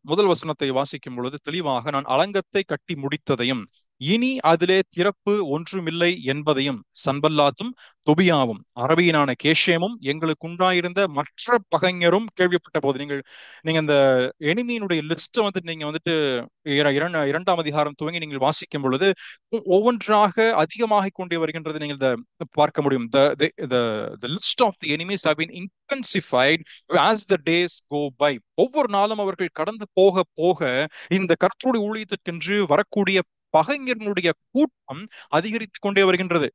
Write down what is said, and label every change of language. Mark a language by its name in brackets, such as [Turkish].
[Tamil] முதல் வசனத்தை வாசிக்கும் பொழுது தெளிவாக, நான் அலங்கத்தை கட்டி முடித்ததையும் இனி அதிலே திறப்பு ஒன்றுமில்லை என்பதையும் சன்பல்லாத்தும் தொபியாவும் அரபியனான கேஷேமும் எங்களுக்கு உண்டாயிருந்த மற்ற பகைஞரும் கேள்விப்பட்ட போது. நீங்க இந்த எனிமியினுடைய லிஸ்ட் நீங்க வந்துட்டு இரண்டாம் அதிகாரம் துவங்கி நீங்கள் வாசிக்கும் பொழுது ஒவ்வொன்றாக அதிகமாக கொண்டே வருகின்றது நீங்கள் பார்க்க முடியும். [English] The list of the enemies have been intensified as the days go by. [Tamil] ஒவ்வொரு நாளும் அவர்கள் கடந்து போக போக இந்த கர்த்தருடைய ஊழியத்திற்கென்று வரக்கூடிய பகைஞர்களுடைய கூட்டம் அதிகரித்துக் கொண்டே வருகின்றது.